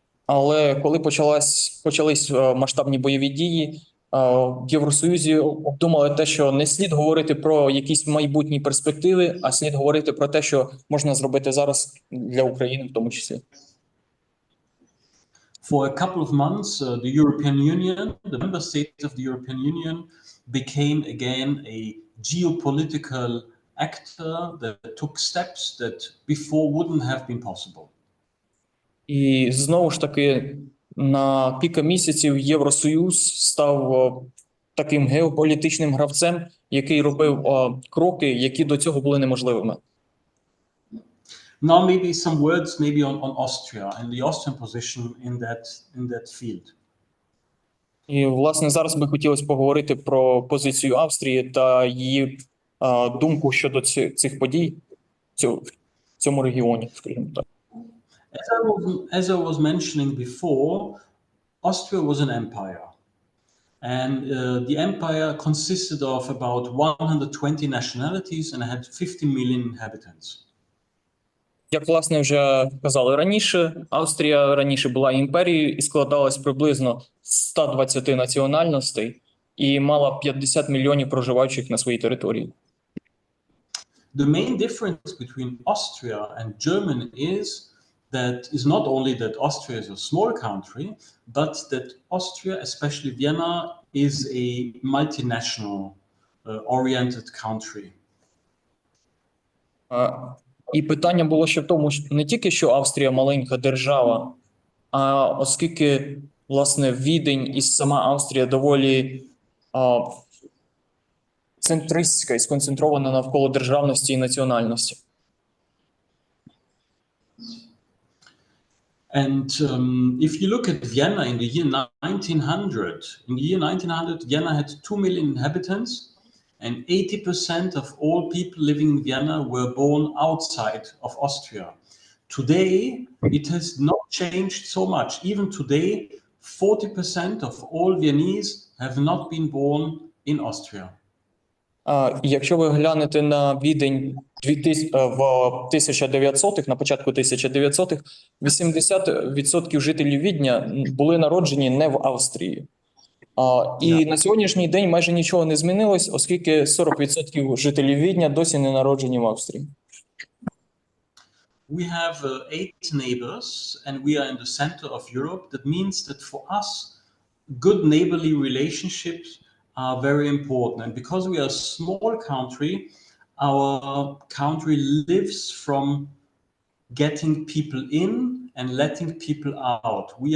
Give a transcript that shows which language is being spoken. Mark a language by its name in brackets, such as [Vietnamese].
[Ukrainian] Але коли почались масштабні бойові дії, в Євросоюзі обдумали те, що не слід говорити про якісь майбутні перспективи, а слід говорити про те, що можна зробити зараз для України в тому числі. [English] For a couple of months, the European Union, the member states of the European Union became again a geopolitical actor that took steps that before wouldn't have been possible. [Ukrainian] І знову ж таки, на кілька місяців Євросоюз став таким геополітичним гравцем, який робив кроки, які до цього були неможливими. [English] Now maybe some words on Austria and the Austrian position in that field. [Ukrainian] І, власне, зараз би хотілося поговорити про позицію Австрії та її думку щодо цих подій в цьому регіоні, скажімо так. [English] As I was mentioning before, Austria was an empire. And the empire consisted of about 120 nationalities and had 50 million inhabitants. [Ukrainian] Як, власне, вже казали раніше, Австрія раніше була імперією і складалась приблизно з 120 національностей і мала 50 мільйонів проживаючих на своїй території. [English] The main difference between Austria and Germany is not only that Austria is a small country, but that Austria, especially Vienna, is a multinational oriented country. [Ukrainian] І питання було ще в тому, що не тільки що Австрія маленька держава, а оскільки, власне, Відень і сама Австрія доволі центристська і сконцентрована навколо державності і національності. [English] And if you look at Vienna in the year 1900, Vienna had 2 million inhabitants, and 80% of all people living in Vienna were born outside of Austria. Today, it has not changed so much. Even today, 40% of all Viennese have not been born in Austria. [Ukrainian] Якщо ви глянете на Відень в 1900-х, на початку 1900-х, 80% жителів Відня були народжені не в Австрії. І на сьогоднішній день майже нічого не змінилось, оскільки 40% жителів Відня досі не народжені в Австрії. [English] We have 8 neighbors and we are in the center of Europe. That means that for us, good neighborly relationships are very important. And because we are a small country, our country lives from getting people in and letting people out.